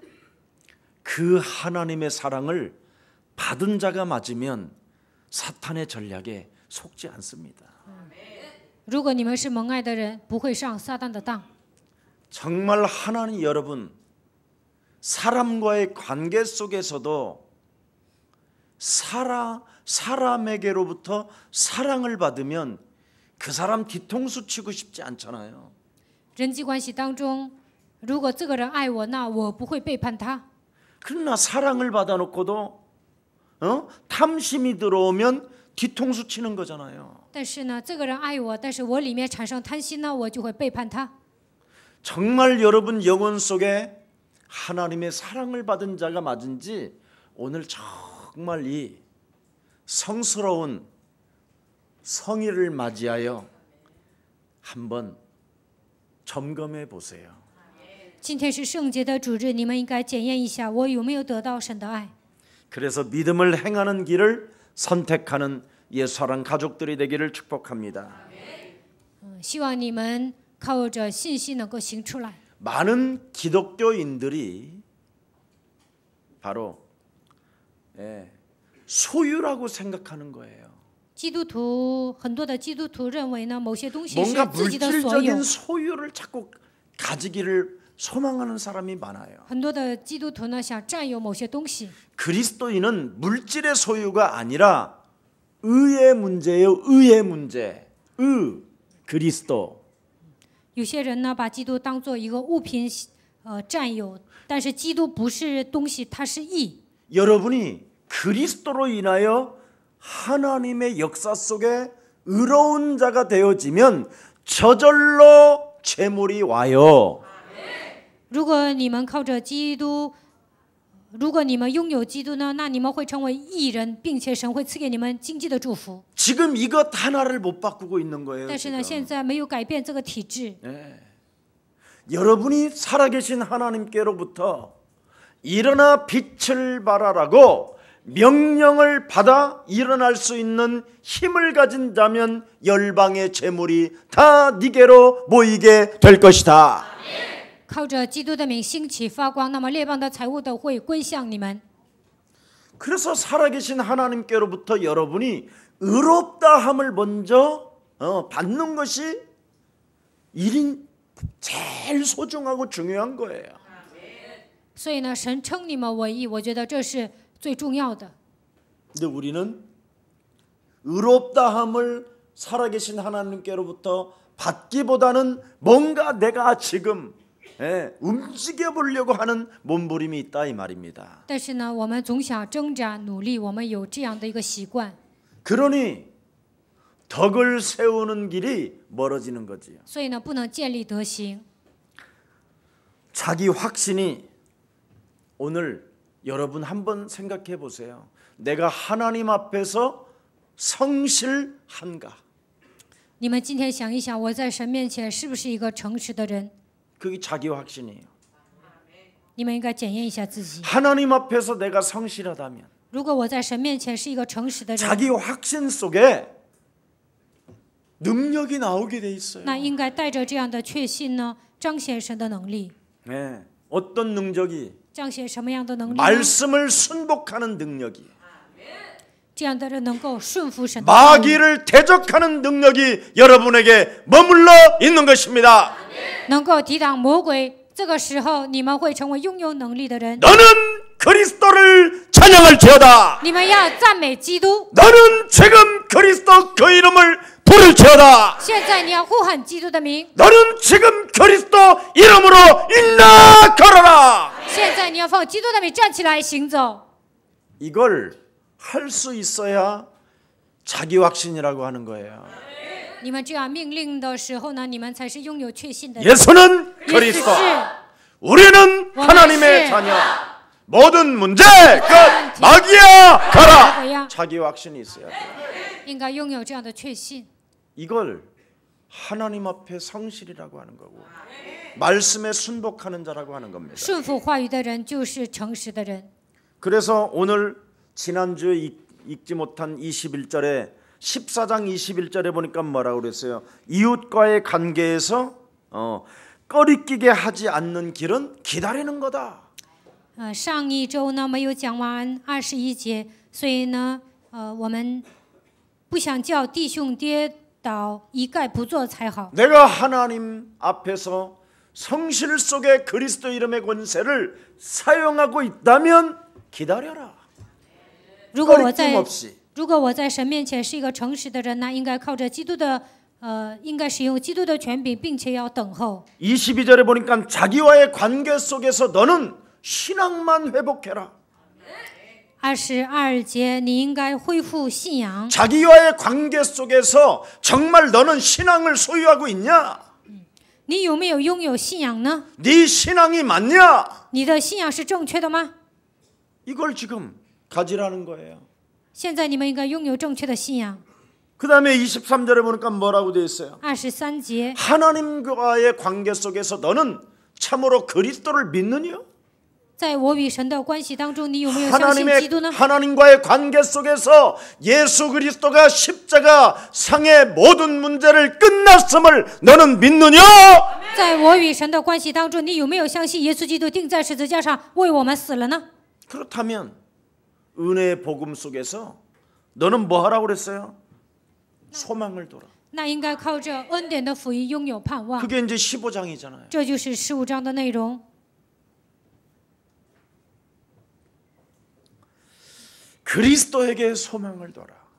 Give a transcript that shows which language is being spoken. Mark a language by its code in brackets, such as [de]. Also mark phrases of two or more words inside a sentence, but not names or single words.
[ko] 그 하나님의 사랑을 받은 자가 맞으면 사탄의 전략에 속지 않습니다. [zh] 如果你们是蒙爱的人，不会上撒旦的当。 [ko] 정말 하나님 여러분 사람과의 관계 속에서도 사람에게로부터 사랑을 받으면 그 사람 뒤통수 치고 싶지 않잖아요. [zh] 人际关系当中，如果这个人爱我，那我不会背叛他。 [ko] 그러나 사랑을 받아놓고도 탐심이 들어오면 뒤통수 치는 거잖아요. [zh] 但是呢，这个人爱我，但是我里面产生贪心呢，我就会背叛他。 [ko] 정말 여러분 영혼 속에 하나님의 사랑을 받은 자가 맞은지 오늘 정말 이 성스러운 성일을 맞이하여 한번 점검해 보세요. [zh] 今天是圣洁的主日，你们应该检验一下，我有没有得到神的爱。 [ko] 그래서 믿음을 행하는 길을 선택하는 예수사랑 가족들이 되기를 축복합니다. [zh] 希望你们靠着信心能够行出来。 [ko] 많은 기독교인들이 바로 소유라고 생각하는 거예요. [zh] 基督徒很多的基督徒认为呢，某些东西是 [ko] 뭔가 [zh] 自己的所有。 [ko] 물질적인 소유를 자꾸 가지기를 소망하는 사람이 많아요. [zh] 很多的基督徒呢，想占有某些东西。 [ko] 그리스도인은 물질의 소유가 아니라 의의 문제예요. 의의 문제. 그리스도. [zh] 有些人呢，把基督当做一个物品，占有，但是基督不是东西，它是义。 [ko] 여러분이 그리스도로 인하여 하나님의 역사 속에 의로운 자가 되어지면 저절로 재물이 와요. [zh] 如果你们靠着基督，如果你们拥有基督呢，那你们会成为义人，并且神会赐给你们经济的祝福。 [ko] 지금 이것 하나를 못 바꾸고 있는 거예요. [zh] 但是呢， [ko] 지금. [zh] 现在没有改变这个体制。 [ko] 여러분이 살아계신 하나님께로부터 일어나 빛을 발하라고 명령을 받아 일어날 수 있는 힘을 가진 자면 열방의 재물이 다 네게로 모이게 될 것이다. [zh] 靠着基督的名兴起发光，那么列邦的财物都会归向你们。 [ko] 그래서 살아계신 하나님께로부터 여러분이 의롭다함을 먼저 받는 것이 일인 제일 소중하고 중요한 거예요. [zh] 所以呢，神称你们为义，我觉得这是最重要的。 [ko] 근데 우리는 의롭다함을 살아계신 하나님께로부터 받기보다는 뭔가 내가 지금 움직여 보려고 하는 몸부림이 있다 이 말입니다. [zh] 但是呢，我们总想挣扎努力，我们有这样的一个习惯。 [ko] 그러니 덕을 세우는 길이 멀어지는 거지요. [zh] 所以呢，不能建立德行。 [ko] 자기 확신이 오늘 여러분 한번 생각해 보세요. 내가 하나님 앞에서 성실한가? [zh] 你们今天想一想，我在神面前是不是一个诚实的人？ [ko] 그게 자기 확신이에요. [zh] 你们应该检验一下自己。 [ko] 하나님 앞에서 내가 성실하다면 [zh] 如果我在神面前是一个诚实的人， [ko] 자기 확신 속에 능력이 나오게 돼 있어요. [zh] 那应该带着这样的确信呢，彰显神的能力。 [ko] 네. 어떤 능력이 [zh] 彰显什么样的能力呢？ [ko] 말씀을 순복하는 능력이 [zh] 这样的人能够顺服神的话语， [ko] 마귀를 대적하는 능력이 여러분에게 머물러 있는 것입니다. [zh] 能够抵挡魔鬼。这个时候，你们会成为拥有能力的人。 [ko] 너는 그리스도를 찬양할지어다. [zh] 你们要赞美基督。 [ko] 너는 지금 그리스도 그 이름을 부를지어다. [zh] 现在你要呼喊基督的名。 [ko] 너는 지금 그리스도 이름으로 일어나 걸어라. [zh] 现在你要奉基督的名站起来行走。 [ko] 이걸 할 수 있어야 자기 확신이라고 하는 거예요. [zh] 你们这样命令的时候呢，你们才是拥有确信的人。 [ko] 예수는 耶稣 그리스도. [zh] 是 [ko] 우리는 하나님의 자녀. 모든 문제 끝. 마귀야 가라. 자기 확신이 있어야 돼요. [zh] 应该拥有这样的确信。 [ko] 이걸 하나님 앞에 성실이라고 하는 거고 말씀에 순복하는 자라고 하는 겁니다. [zh] 顺服话语的人就是诚实的人。 [ko] 그래서 오늘 지난주에 읽지 못한 21절에 14장 21절에 보니까 뭐라고 그랬어요? 이웃과의 관계에서 꺼리끼게 하지 않는 길은 기다리는 거다. [zh] 上一周呢没有讲完21节，所以呢，我们不想叫弟兄跌倒，一概不做才好。 [ko] 내가 하나님 앞에서 성실 속에 그리스도 이름의 권세를 사용하고 있다면 기다려라. [zh] 如果我在神面前是一个诚实的人，那应该靠着基督的应该使用基督的权柄，并且要等候。 [ko] 22절에 보니까 자기와의 관계 속에서 너는 신앙만 회복해라. [zh] 22 节，你应该恢复信仰。 [ko] 자기와의 관계 속에서 정말 너는 신앙을 소유하고 있냐? [zh] 你有没有拥有信仰呢？ [ko] 네 신앙이 맞냐? [zh] 你的信仰是正确的吗？ [ko] 이걸 지금 가지라는 거예요. [zh] 现在你们应该拥有正确的信仰。 [ko] 그 다음에 23절에 보니까 뭐라고 되어 있어요? [zh] 23节， [ko] 하나님과의 관계 속에서 너는 참으로 그리스도를 믿느냐? [zh] 在我与神的关系当中，你有没有相信基督呢？ [ko] 하나님과의 관계 속에서 예수 그리스도가 십자가 상의 모든 문제를 끝났음을 너는 믿느냐? [zh] 在我与神的关系当中，你有没有相信耶稣基督钉在十字架上为我们死了呢？ [ko] 그렇다면 은혜의 복음 속에서 너는 뭐 하라고 그랬어요? 소망을 둬라. [zh] 那应该靠着恩典的福音拥有盼望。 [ko] 그게 이제 15장이잖아요. [zh] 这就是15章的内容。 [ko] 그리스도에게 소망을 둬라.